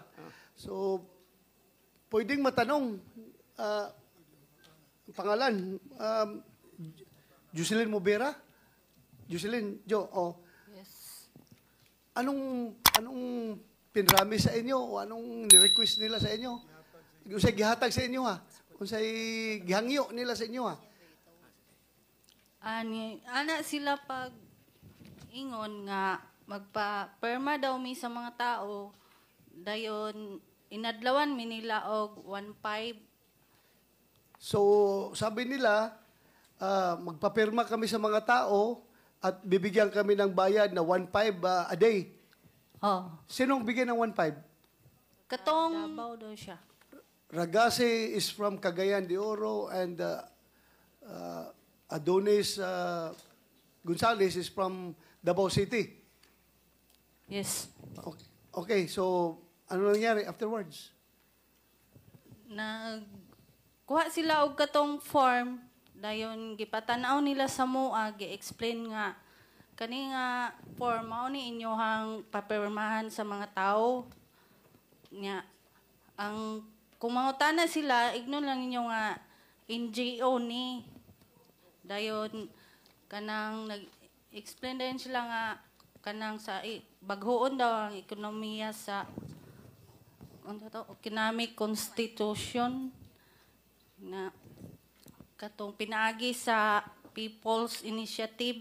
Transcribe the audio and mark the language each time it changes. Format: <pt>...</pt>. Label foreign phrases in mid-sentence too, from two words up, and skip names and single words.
<tl>So, pwedeng matanong, pangalan, Jocelyn Mobera? Jocelyn, Yes. anong pinrami sa inyo o anong ni-request nila sa inyo?</tl> <ceb>Kung sa'y gihatag sa inyo ha? Kung sa'y gihangyo nila sa inyo ha? Ana sila pag ingon nga magpa-perma daw mi sa mga tao dayon inadlawan mi nila og 1.5. So,</ceb> <tl>sabi nila, magpapirma kami sa mga tao at bibigyan kami ng bayad na 1.5 a day. Oh. Sinong bigyan ng 1.5?</tl> <ceb>Katong Davao daw siya.</ceb> <en>Ragase is from Cagayan de Oro and Adonis Gonzales is from Davao City. Yes.</en> <tl>Okay, so ano nangyari afterwards?</tl> <ceb>Kuha sila og katong form dayon gipatanaw nila sa mua gi-explain nga kani nga form mao ni inyohang papirmahan sa mga tao nya ang kung mangutana sila ignon lang ninyo nga NGO ni dayon kanang nag-explain din sila nga kanang sa baghoon daw ang ekonomiya sa</ceb> <en>economic constitution</en> <ceb>na katong pinaagi sa People's Initiative.</ceb>